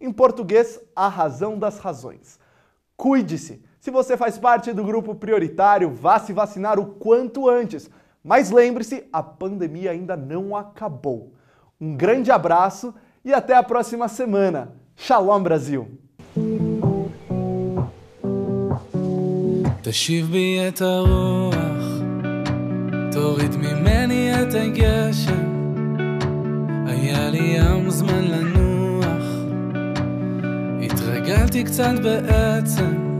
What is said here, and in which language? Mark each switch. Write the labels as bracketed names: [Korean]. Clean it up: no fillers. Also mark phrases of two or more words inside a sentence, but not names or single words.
[Portuguese] Em português, a razão das razões. Cuide-se! Se você faz parte do grupo prioritário, vá se vacinar o quanto antes. Mas lembre-se, a pandemia ainda não acabou. Um grande abraço e até a próxima semana. Shalom, Brasil! [Hebrew] תשיב בי את הרוח, תוריד ממני את הגשם, היה לי ים זמן לנוח, התרגלתי קצת בעצם,